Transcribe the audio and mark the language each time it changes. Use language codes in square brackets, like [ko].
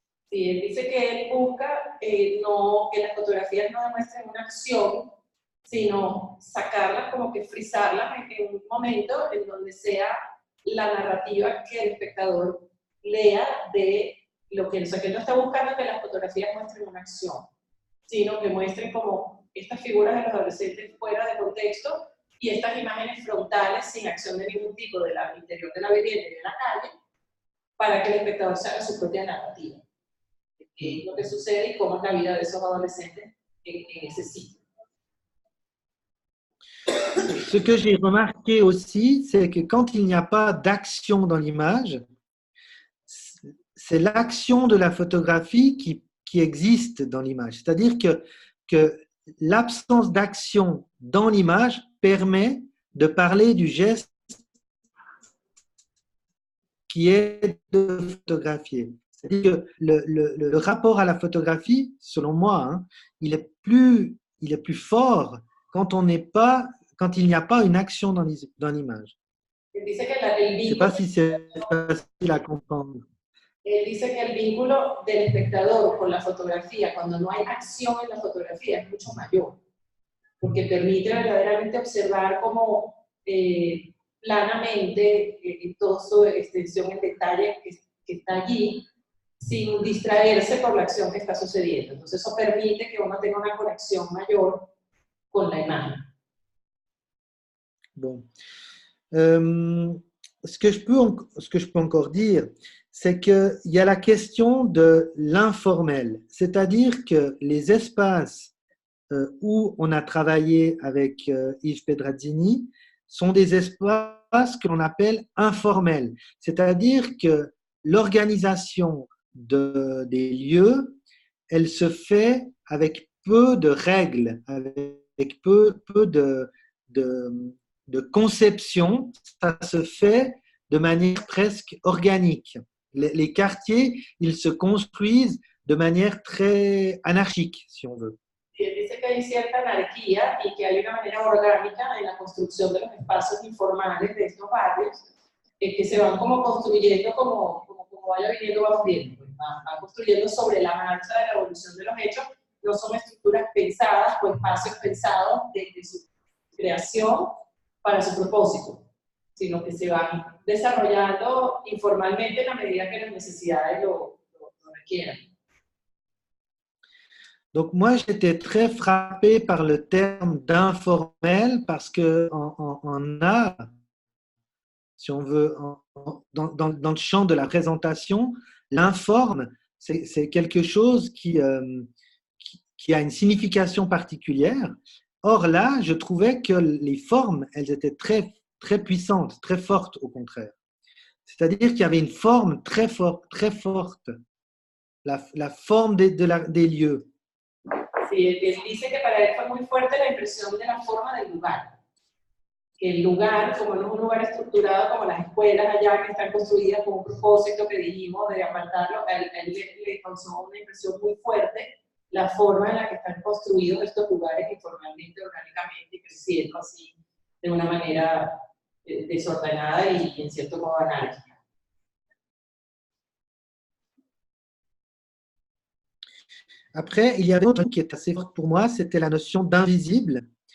[es] Sí, él dice que él busca no, que las fotografías no demuestren una acción, sino sacarlas, como que frizarlas en un momento en donde sea la narrativa que el espectador lea de lo que, o sea, que él no está buscando que las fotografías muestren una acción, sino que muestren como estas figuras de los adolescentes fuera de contexto y estas imágenes frontales sin acción de ningún tipo del interior de la vivienda y de la calle, para que el espectador se haga su propia narrativa de qué es lo que sucede y cómo es la vida de esos adolescentes en ese sitio. [fr] Ce que j'ai remarqué aussi, c'est que quand il n'y a pas d'action dans l'image, c'est l'action de la photographie qui existe dans l'image. C'est-à-dire que l'absence d'action dans l'image permet de parler du geste qui est de photographier. C'est-à-dire que le rapport à la photographie, selon moi, hein, il est plus fort quand il n'y a pas une action dans l'image. Je ne sais pas si c'est facile à comprendre. [es] Él dice que el vínculo del espectador con la fotografía, cuando no hay acción en la fotografía, es mucho mayor, porque permite verdaderamente observar como planamente toda su extensión en detalle que está allí, sin distraerse por la acción que está sucediendo. Entonces eso permite que uno tenga una conexión mayor con la imagen. [fr] Bon. Ce que je peux encore dire, c'est qu'il y a la question de l'informel, c'est-à-dire que les espaces où on a travaillé avec Yves Pedrazzini sont des espaces que l'on appelle informels, c'est-à-dire que l'organisation des lieux, elle se fait avec peu de règles, avec peu de conception, ça se fait de manière presque organique. Les quartiers, ils se construisent de manière très anarchique, si on veut. [es] Él dice que hay cierta anarquía y que hay una manera orgánica en la construcción de los espacios informales de estos barrios, que se van como construyendo, como vaya viniendo, vamos viendo, pues van construyendo sobre la marcha de la evolución de los hechos, no son estructuras pensadas o espacios pensados desde su creación para su propósito, sino que se van desarrollando informalmente en la medida que las necesidades lo requieran. [fr] Donc moi, j'étais très frappé par le terme d'informel parce que en art, si on veut, dans le champ de la présentation, l'informe, c'est quelque chose qui a une signification particulière. Or là, je trouvais que les formes, elles étaient très, très puissantes, très fortes au contraire. C'est-à-dire qu'il y avait une forme très forte, la forme des lieux. [es] Sí, él dice que para él fue muy fuerte la impresión de la forma del lugar. Que el lugar, como no es un lugar estructurado como las escuelas allá que están construidas con un propósito que dijimos de apartarlo, a él le causó una impresión muy fuerte la forma en la que están construidos estos lugares informalmente, orgánicamente, creciendo así de una manera desordenada y en cierto modo anárquica. [fr] Après, il y avait autre truc qui est assez fort pour moi, c'était la notion d'invisible.